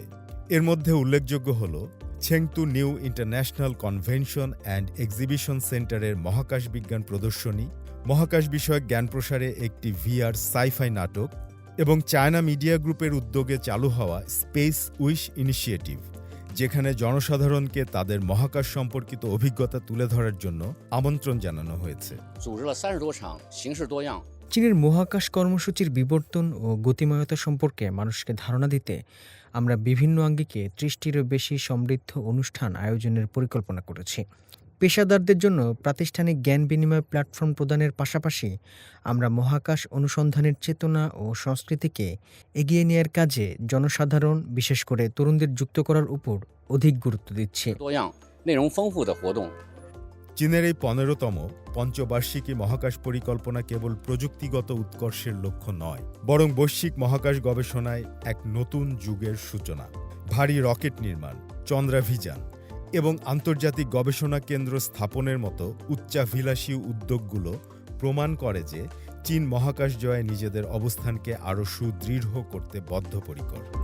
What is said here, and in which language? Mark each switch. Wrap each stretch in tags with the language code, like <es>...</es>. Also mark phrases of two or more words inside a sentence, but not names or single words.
<bn>এর মধ্যে উল্লেখযোগ্য হল ছেংতু নিউ ইন্টারন্যাশনাল কনভেনশন অ্যান্ড এক্সিবিশন সেন্টারের মহাকাশ বিজ্ঞান প্রদর্শনী, মহাকাশ বিষয়ক জ্ঞান প্রসারে একটি</bn> <en>VR sci-fi</en> <bn>নাটক এবং চায়না মিডিয়া গ্রুপের উদ্যোগে চালু হওয়া স্পেস উইশ ইনিশিয়েটিভ, যেখানে জনসাধারণকে তাদের মহাকাশ সম্পর্কিত অভিজ্ঞতা তুলে ধরার জন্য আমন্ত্রণ জানানো হয়েছে।</bn> <zh>组织了30多场，形式多样。</zh> <bn>চীনের মহাকাশ কর্মসূচির বিবর্তন ও গতিময়তা সম্পর্কে মানুষকে ধারণা দিতে আমরা বিভিন্ন আঙ্গিকে 30টিরও বেশি সমৃদ্ধ অনুষ্ঠান আয়োজনের পরিকল্পনা করেছি। পেশাদারদের জন্য প্রাতিষ্ঠানিক জ্ঞান বিনিময় প্ল্যাটফর্ম প্রদানের পাশাপাশি আমরা মহাকাশ অনুসন্ধানের চেতনা ও সংস্কৃতিকে এগিয়ে নেয়ার কাজে জনসাধারণ, বিশেষ করে তরুণদের যুক্ত করার উপর অধিক গুরুত্ব দিচ্ছি।</bn> <zh>多样、内容丰富的活动。</zh> <bn>চীনের এই 15তম পঞ্চবার্ষিকী মহাকাশ পরিকল্পনা কেবল প্রযুক্তিগত উৎকর্ষের লক্ষ্য নয়, বরং বৈশ্বিক মহাকাশ গবেষণায় এক নতুন যুগের সূচনা। ভারী রকেট নির্মাণ, চন্দ্রাভিযান এবং আন্তর্জাতিক গবেষণা কেন্দ্র স্থাপনের মতো উচ্চাভিলাষী উদ্যোগগুলো প্রমাণ করে যে চীন মহাকাশ জয়ে নিজেদের অবস্থানকে আরও সুদৃঢ় করতে বদ্ধপরিকর।</bn>